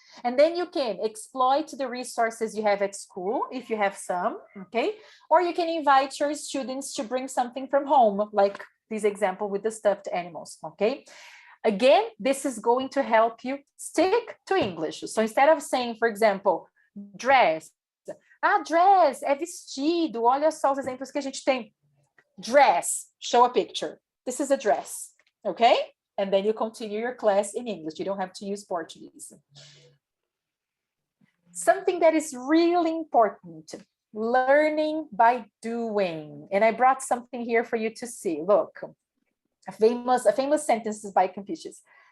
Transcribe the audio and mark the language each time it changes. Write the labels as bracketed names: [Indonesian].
[English] And then you can exploit the resources you have at school, if you have some, okay? Or you can invite your students to bring something from home, like this example with the stuffed animals, okay? Again, this is going to help you stick to English. So instead of saying, for example, dress, [Portuguese] dress é vestido, olha só os exemplos que a gente tem. [English] Dress, show a picture. This is a dress, okay? And then you continue your class in English. You don't have to use Portuguese. Something that is really important, learning by doing. And I brought something here for you to see. Look, a famous sentence by Confucius.